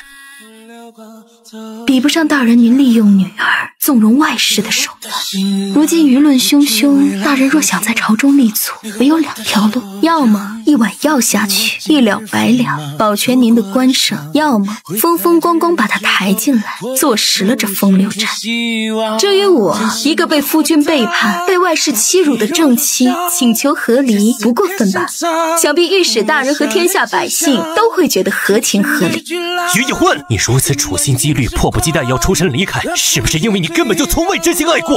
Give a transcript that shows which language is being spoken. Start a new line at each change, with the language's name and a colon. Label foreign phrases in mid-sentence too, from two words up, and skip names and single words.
Chinese: 比不上大人您利用女兒縱容外室的手段。如今輿論洶洶，大人若想在朝中立足，唯有兩條路：要麼一碗藥下去，一了百了，保全您的官盛；要麼風風光光把他抬進來，坐實了這風流債。至於我，一個被夫君背叛、被外室欺辱的正妻，請求和離，不過分吧？想必御史大人和天下百姓都會覺得合情合理。于一歡，你如此處心積慮、迫不及待要出身離開，是不是因為你根本就從未真心愛過？